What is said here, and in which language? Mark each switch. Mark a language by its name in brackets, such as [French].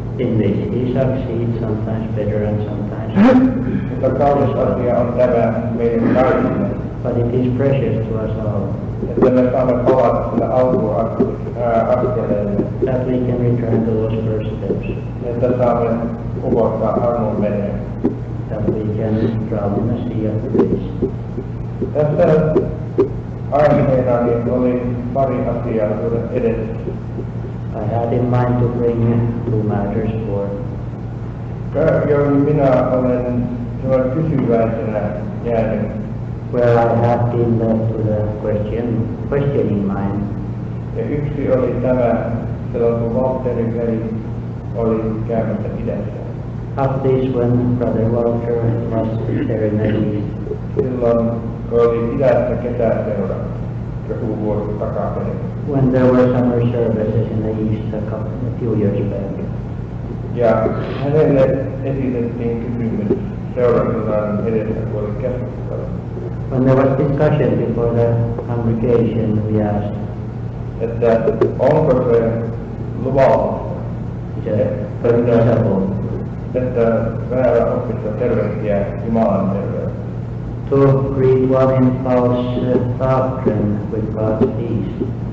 [English] In this he succeeds, sometimes better and sometimes. [Finnish] Mutta kaunis asia on tämä meidän kaikille, [English] But it is precious to us all [Finnish] että me saamme palata sille alkuaskeleelle, [English] that we can return to those first steps, [Finnish] että saamme upottaa armon veneen. [English] that we can drown in the sea of grace. [Finnish] Tässä aiheena niin oli pari asiaa tuoda edessä. [English] I had in mind to bring two matters forth. [Finnish] Joihin minä olen sellainen kysyväisenä jäänyt. [English] Where I have been led to the questioning mind. [Finnish] Ja yksi oli tämä, silloin kun Walterin veli oli käymässä idässä. [English] Of this when Brother Walter was there in the east, [Finnish] Silloin kun oli idässä kesäseura. joku vuosi takaperin. [English] when there were summer services in the east a few years back. [Finnish] Ja hänelle esitettiin kysymys seurakunnan edessä, kun oli keskustelu, [English] When there was discussion before the congregation, we asked, [Finnish] että onko se luvallista, [English] is it permissible [Finnish] että väärä oppista tervehtiä Jumalan terveyttä. [English] to greet one in false doctrine with God's peace?